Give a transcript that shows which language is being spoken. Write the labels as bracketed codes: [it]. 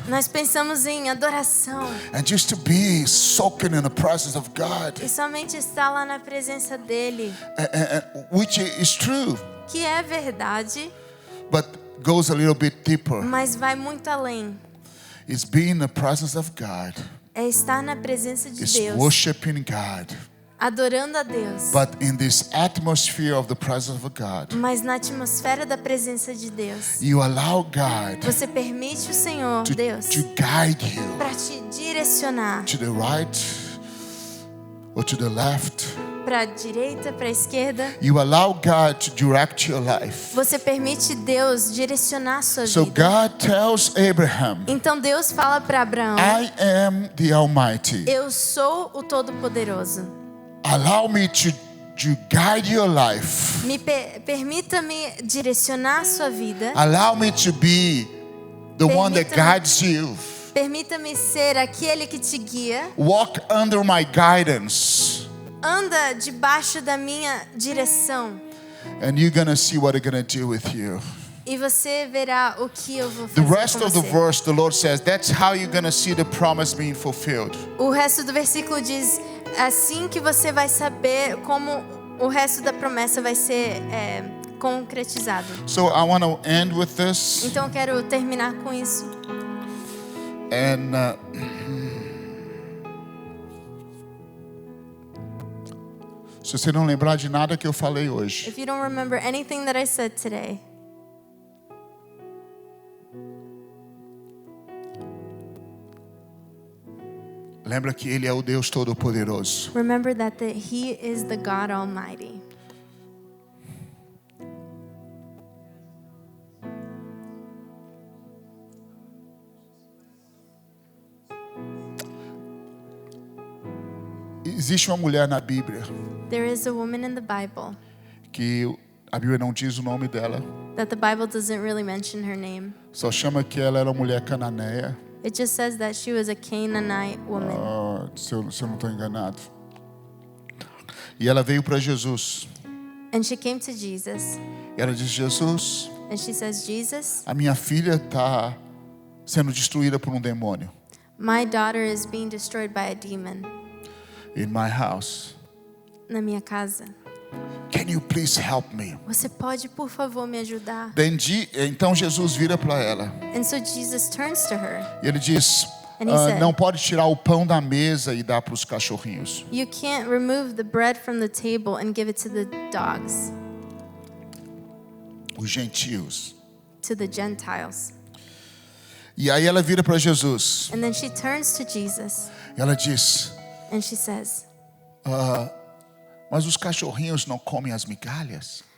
[pt] nós pensamos em adoração [en] and just to be soaking in the presence of God, [pt] e somente estar lá na presença dele, [en] which is true, [pt] que é verdade, [en] but goes a little bit deeper. [pt] mas vai muito além. [en] It's being in the presence of God. [pt] É estar na presença de [en] It's [pt] Deus, [en] worshiping God. [pt] adorando a Deus, [en] But in this atmosphere of the presence of God, [pt] mas na atmosfera da presença de Deus, [en] you allow God [pt] você permite o Senhor, Deus, [en] to guide you [pt] para te direcionar [en] to the right or to the left. [pt] para a direita, para a esquerda. [en] You allow God to direct your life. [pt] Você permite Deus direcionar a sua [en] So [pt] vida. [en] God tells Abraham, [pt] Então Deus fala para Abraão: [en] I am the Almighty. [pt] eu sou o Todo-Poderoso. [en] Allow me to guide your life. [pt] Permita-me direcionar a sua vida. [en] Allow me to be the one that [pt] Permita-me- [en] guides you. [pt] Permita-me ser aquele que te guia. [en] Walk under my guidance. [pt] Anda debaixo da minha direção. [en] And you're going to see what I'm going to do with you. [pt] E você verá o que eu vou [en] The [pt] fazer [en] rest [pt] com [en] of the [pt] você. [en] verse, the Lord says, that's how you're going to see the promise being fulfilled. [pt] O resto do versículo diz: assim que você vai saber como o resto da promessa vai ser concretizado. [en] So I want to end with this. [pt] Então eu quero terminar com isso. And se você não lembrar de nada que eu falei hoje, [en] If you don't remember anything that I said today, [pt] lembra que Ele é o Deus Todo-Poderoso. [en] remember that He is the God Almighty. [pt] Existe uma mulher na Bíblia [en] There is a woman in the Bible [pt] que a Bíblia não diz o nome dela, [en] that the Bible doesn't really mention her name. [pt] só chama que ela era uma mulher cananeia. [en] It just says that she was a Canaanite woman. [pt] Se eu não estou enganado. E ela veio para Jesus. [en] And she came to Jesus. [pt] E ela disse: Jesus, [en] And she says, Jesus, [pt] a minha filha está sendo destruída por um demônio. [en] my daughter is being destroyed by a demon In my house. [pt] na minha casa. [en] Can you please help me? [pt] Você pode, por favor, me ajudar? Então Jesus vira para ela. [en] And so Jesus turns to her. [pt] E ele diz: [en] And he said, [pt] não pode tirar o pão da mesa e dar para os cachorrinhos. [en] You can't remove the bread from the table and give it to the dogs, [pt] Os gentios. [en] to the Gentiles. [pt] E aí ela vira para Jesus. [en] And then she turns to Jesus. [pt] Ela diz: [en] And she says, [pt] mas os cachorrinhos não comem as migalhas?